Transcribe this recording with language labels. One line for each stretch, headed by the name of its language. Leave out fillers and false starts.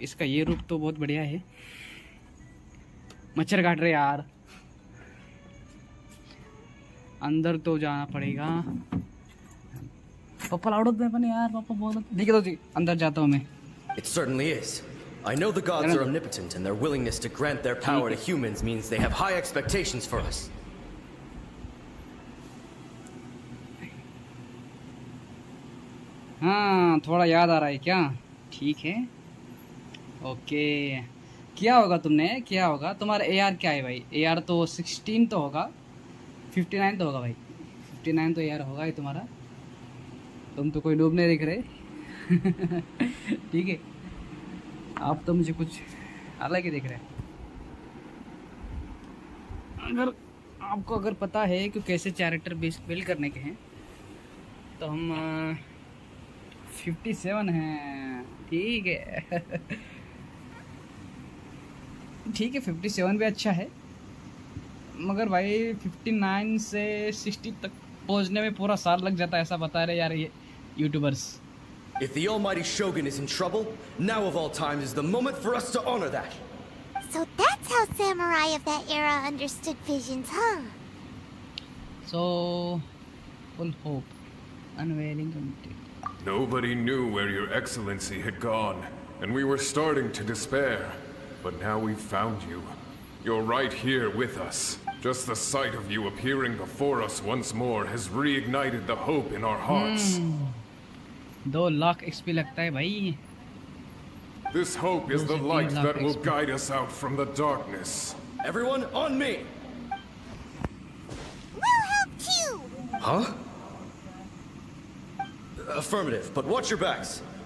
Hindi: इसका ये रूप तो बहुत बढ़िया है। मच्छर काट रहे यार, अंदर तो जाना पड़ेगा। पापा लाउड होते हैं यार, पापा बोल ठीक है तो जी अंदर जाता हूँ मैं।
English: It certainly is. I know the gods are omnipotent, and their willingness to grant their power to humans means they have high expectations for us.
Hindi: हाँ थोड़ा याद आ रहा है क्या? ठीक है ओके। क्या होगा तुमने, क्या होगा तुम्हारा AR क्या है भाई? AR तो 16 तो होगा, 59 तो होगा भाई, 59 तो AR होगा ही तुम्हारा। तुम तो कोई डूब नहीं दिख रहे ठीक है, आप तो मुझे कुछ अलग ही दिख रहे हैं। अगर आपको अगर पता है कि कैसे कैरेक्टर बिल्ड करने के हैं तो हम 57 हैं, ठीक है ठीक है 57 भी अच्छा है, मगर भाई 59 से 60 तक पहुंचने में पूरा साल लग जाता है ऐसा बता रहे यार ये YouTubers.
English: If the Almighty Shogun is in trouble, now of all times is the moment for us to honor that. So that's how samurai of that era understood visions, huh? So, full hope, unveiling complete. Nobody knew where Your Excellency had gone, and we were starting to despair. But now we've found you. You're right here with us. Just the sight of you appearing before us once more has reignited the hope in our hearts.
Hindi: 2 lakh XP लगता है भाई।
English: This hope is the light that will guide us out from the darkness. Everyone, on me! We'll help too! Huh? Affirmative, but watch your backs.